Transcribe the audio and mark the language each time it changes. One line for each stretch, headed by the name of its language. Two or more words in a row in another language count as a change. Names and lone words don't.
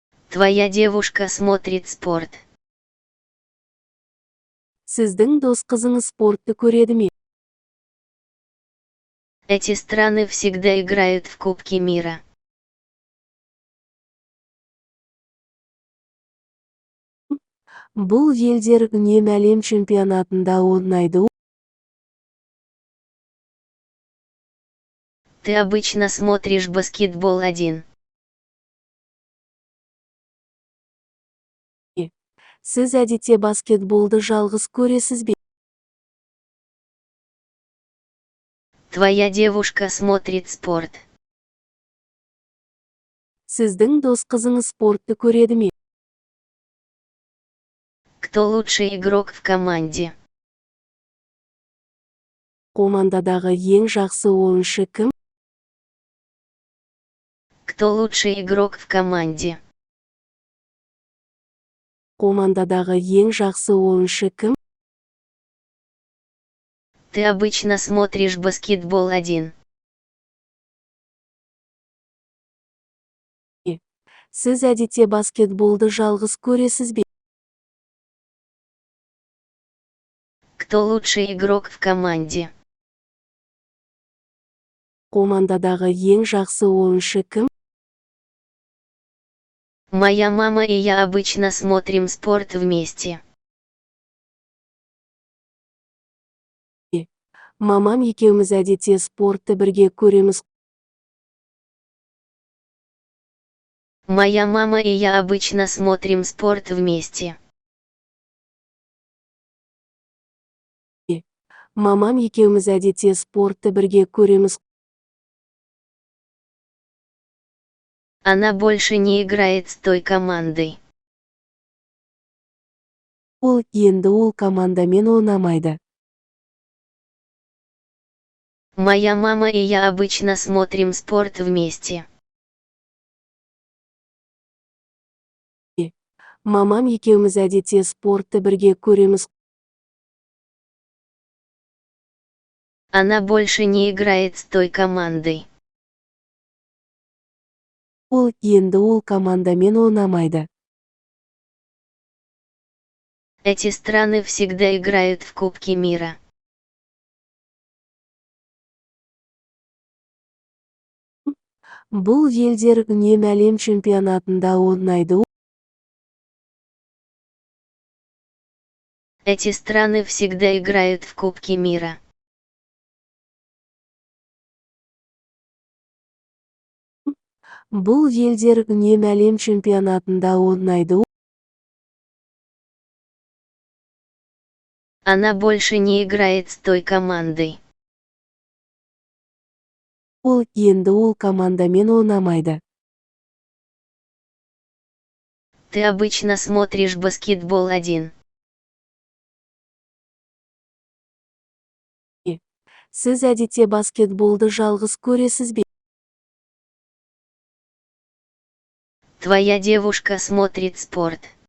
Russian: Твоя девушка смотрит спорт.
Kazakh: Сіздің дос қызыңыз спортты көреді ме?
Russian: Эти страны всегда играют в Кубке мира.
Kazakh: Бұл елдер үнемі әлем чемпионатында ойнайды.
Russian: Ты обычно смотришь баскетбол один.
Kazakh: Сіз әдетте баскетболды жалғыз көресіз бе?
Russian: Твоя девушка смотрит спорт.
Kazakh: Сіздің дос қызыңыз спортты көреді ме?
Russian: Кто лучший игрок в команде?
Kazakh: Командадағы ең жақсы ойыншы кім?
Russian: Кто лучший игрок в команде?
Kazakh: Командадағы ең жақсы ойыншы кім?
Russian: Ты обычно смотришь баскетбол один.
Kazakh: Сіз әдетте баскетболды жалғыз көресіз бе?
Russian: Кто лучший игрок в команде?
Kazakh: Командадағы ең жақсы ойыншы кім?
Russian: Моя мама и я обычно смотрим спорт вместе.
Kazakh: Мамам екеуміз әдетте спортты бірге көреміз.
Russian: Моя мама и я обычно смотрим спорт вместе.
Kazakh: Мамам екеуміз әдетте спортты бірге көреміз.
Russian: Она больше не играет с той командой.
Kazakh: Енді ол командамен ойнамайды.
Russian: Моя мама и я обычно смотрим спорт вместе.
Kazakh: Мамам екеуміз әдетте спортты бірге көреміз.
Russian: Она больше не играет с той командой.
Kazakh: Енді ол командамен ойнамайды.
Russian: Эти страны всегда играют в Кубке мира.
Kazakh: Бұл елдер үнемі әлем чемпионатында ойнайды.
Russian: Эти страны всегда играют в Кубке мира.
Kazakh: Бұл елдер үнемі әлем чемпионатында ойнайды.
Russian: Она больше не играет с той командой.
Kazakh: Енді ол командамен ойнамайды.
Russian: Ты обычно смотришь баскетбол один.
Kazakh: Сіз әдетте баскетболды жалғыз көресіз бе?
Russian: Твоя девушка смотрит спорт.